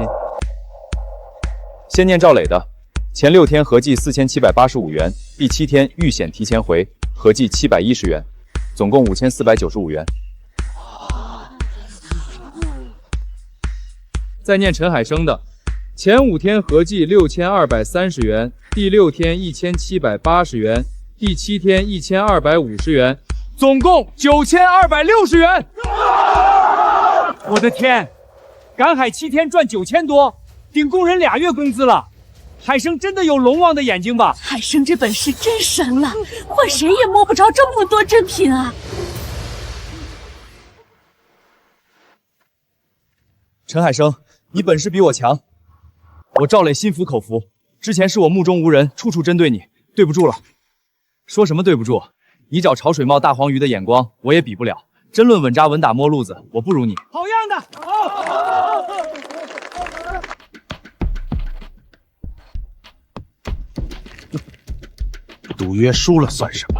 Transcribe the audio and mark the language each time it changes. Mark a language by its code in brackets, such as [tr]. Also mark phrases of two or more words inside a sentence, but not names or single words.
[zh] 先念趙磊的，前6天合計4785元，第7天預險提前回，合計710元，總共5495元。再念陳海生的，前5天合計6230元，第6天1780元，第7天1250元，总共9260元。我的天，赶海7天賺9000多，頂工人2月工資了。海生真的有龍王的眼睛吧？海生這本事真神了，換誰也摸不着這麼多珍品啊！陳海生，你本事比我強，我趙磊心服口服。之前是我目中无人，處處針對你，對不住了。說什麼對不住？你找潮水冒大黃魚的眼光，我也比不了。真論穩紮穩打摸路子，我不如你。好樣的！賭約輸了算什麼？